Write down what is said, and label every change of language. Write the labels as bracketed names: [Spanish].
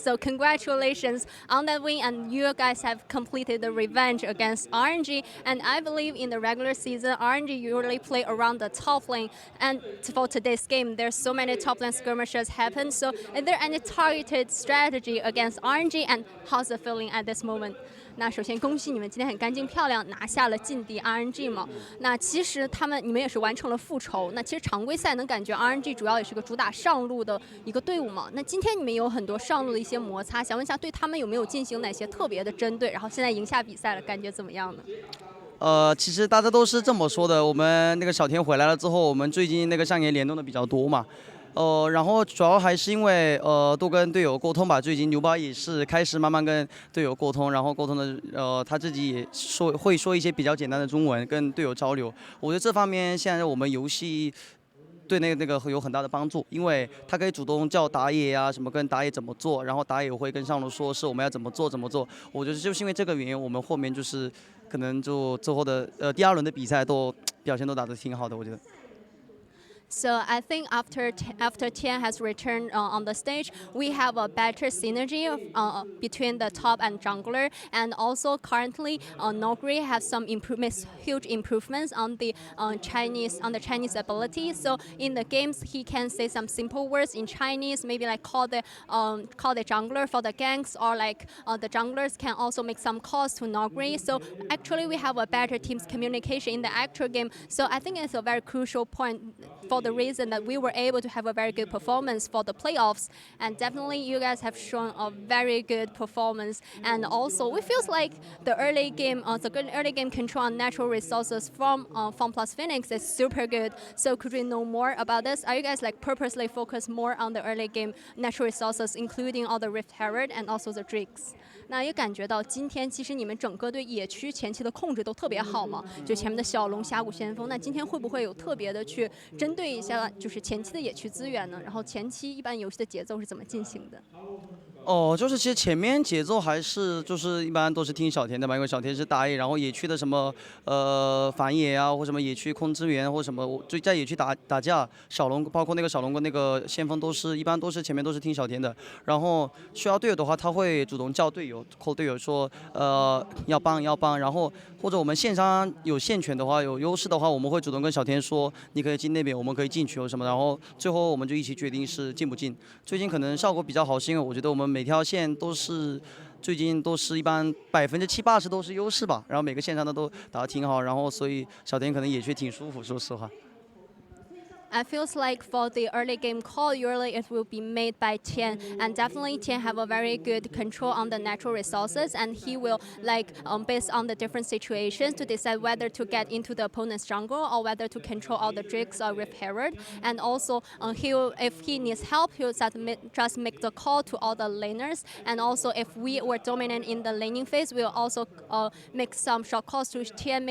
[English] So congratulations on that win, and you guys have completed the revenge against RNG. And I believe in the regular season, RNG usually play around the top lane. And for today's game, there's so many top lane skirmishes happen. So is there any targeted strategy against RNG, and how's the feeling at this moment? [Chinese] 那首先恭喜你们今天很干净漂亮拿下了劲敌 RNG 嘛。那其实你们也是完成了复仇。那其实常规赛能感觉 RNG 主要也是个主打上路的一个队伍嘛。那今天你们有很多上路的一些摩擦，想问一下对他们有没有进行哪些特别的针对？然后现在赢下比赛了，感觉怎么样呢？其实大家都是这么说的。我们那个小田回来了之后，我们最近那个上野联动的比较多嘛。然后主要还是因为多跟队友沟通吧。最近牛爸也是开始慢慢跟队友沟通，然后沟通的他自己也会说一些比较简单的中文跟队友交流。我觉得这方面现在我们游戏对那个有很大的帮助，因为他可以主动叫打野啊什么跟打野怎么做，然后打野会跟上路说是我们要怎么做。我觉得就是因为这个原因，我们后面就是可能就最后的第2轮的比赛都表现都打得挺好的，我觉得。 [English] So I think after Tian has returned on the stage, we have a better synergy between the top and jungler, and also currently Nuggery has some huge improvements on the Chinese ability. So in the games, he can say some simple words in Chinese, maybe like call the jungler for the ganks, or like the junglers can also make some calls to Nuggery. So actually, we have a better team's communication in the actual game. So I think it's a very crucial point for the reason that we were able to have a very good performance for the playoffs, and definitely you guys have shown a very good performance. And also, it feels like the early game control on natural resources from FunPlus Phoenix is super good. So could we know more about this? Are you guys like purposely focused more on the early game natural resources, including all the Rift Herald and also the Drakes? [Chinese] 那也感觉到今天其实你们整个对野区前期的控制都特别好嘛，就前面的小龙、峡谷先锋。那今天会不会有特别的去针对一下，就是前期的野区资源呢？然后前期一般游戏的节奏是怎么进行的？就是其实前面节奏还是就是一般都是听小田的嘛，因为小田是打野，然后野区的什么反野啊，或什么野区控支援或什么，就在野区打架，小龙包括那个小龙跟那个先锋一般都是前面都是听小田的。然后需要队友的话，他会主动叫队友，call队友说要帮，然后或者我们线上有线权的话，有优势的话，我们会主动跟小田说你可以进那边，我们可以进去或什么，然后最后我们就一起决定是进不进。最近可能效果比较好，是因为我觉得我们每条线都是最近都是一般70%-80%都是优势吧，然后每个线上的都打得挺好，然后所以小田可能也觉得挺舒服，说实话。 [English] I feels like for the early game call, usually it will be made by Tian, and definitely Tian have a very good control on the natural resources, and he will like based on the different situations to decide whether to get into the opponent's jungle or whether to control all the Drakes or Rift Herald, and also he'll if he needs help, he'll just make the call to all the laners, and also if we were dominant in the laning phase, we'll also make some short calls to Tian.